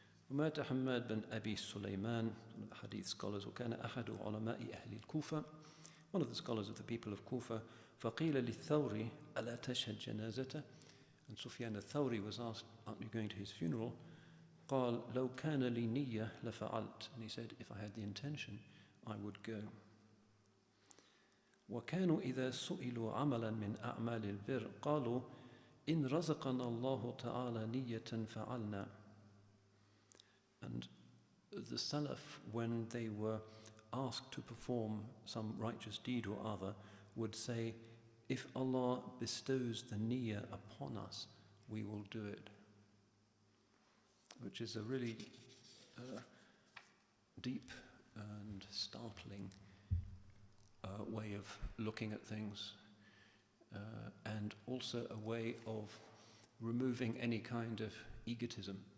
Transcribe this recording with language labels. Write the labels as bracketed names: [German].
[Arabic] ومات حماد بن أبي سليمان, [English] one of the hadith scholars, [Arabic] وكان أحد علماء أهل الكوفة, [English] one of the scholars of the people of Kufa, [Arabic] فقيل للثوري ألا تشهد جنازته, [English] and Sufyan al-Thawri was asked, aren't you going to his funeral? [Arabic] قال لو كان لي نية لفعلت, [English] and he said, if I had the intention, I would go. [Arabic] وكانوا إذا سئلوا عملا من أعمال البر قالوا إن رزقنا الله تعالى نية فعلنا. [English] And the Salaf, when they were asked to perform some righteous deed or other, would say, if Allah bestows the niyyah upon us, we will do it. Which is a really deep and startling way of looking at things, and also a way of removing any kind of egotism.